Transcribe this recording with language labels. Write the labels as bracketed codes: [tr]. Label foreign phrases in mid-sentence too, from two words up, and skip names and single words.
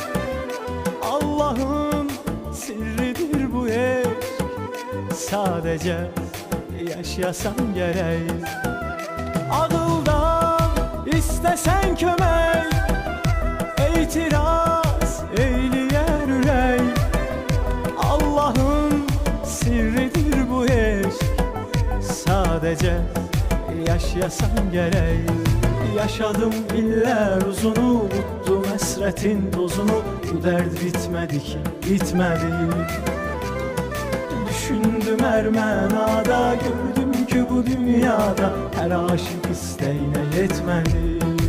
[az] Allahın sirridir bu eşq, sadəcə yaşasan gərək. Ağıldan istəsən kömək, etiraz eyləyər ürək. [tr] Allahın sirridir sadece yaşasan gerek. Yaşadım iller uzunu, unuttum esretin dozunu. Bu dert bitmedi ki, bitmedi. Düşündüm her menada, gördüm ki bu dünyada her aşık isteğine yetmedi.